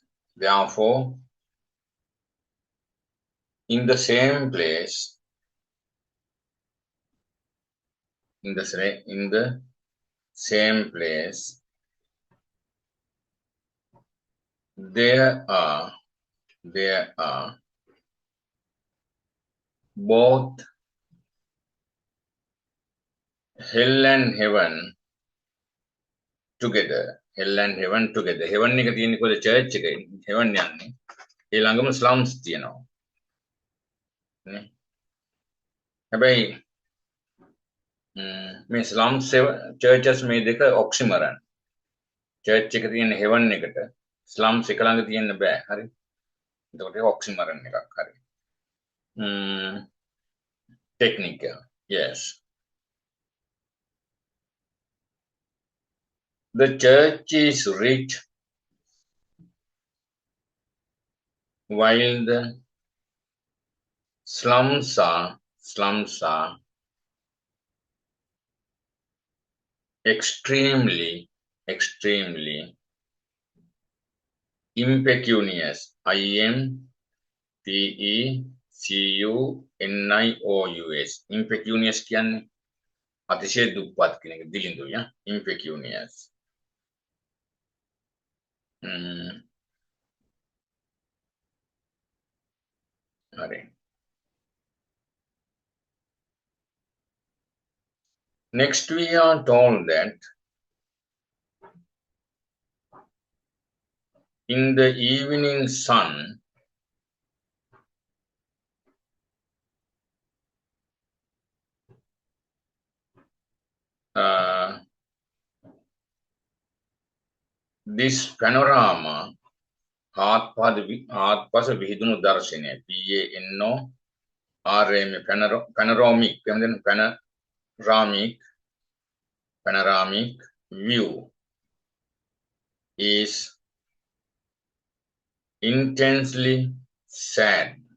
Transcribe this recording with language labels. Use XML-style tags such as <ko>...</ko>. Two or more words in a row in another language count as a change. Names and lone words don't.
<en>Therefore, in the same place, in the same place, there are both hell and heaven together. Hell and heaven together.</en> <si>Heaven එක තියෙන්නේ කොහෙද? church එකේ. heaven යන්නේ. ඒ ළඟම slums තියෙනවා. නේ. හැබැයි මේ slums churches මේ දෙක oxymoron. church එක තියෙන heaven එකට slums එක ළඟ තියෙන්න බෑ. හරි. එතකොට ඒක oxymoron එකක්. හරි.</si> <en>technical. Yes. The church is rich while the slums are extremely impecunious. impecunious.</en> <si>impecunious කියන්නේ අතිශය දුප්පත් කියන එක දිලිඳුයි. impecunious. හරි.</si> <en>Next we are told that in the evening sun this panorama</en> <si>ආත්පස විහිදුණු දර්ශනය</si> <en>panoramic view</en> <si>is intensely sad.</si>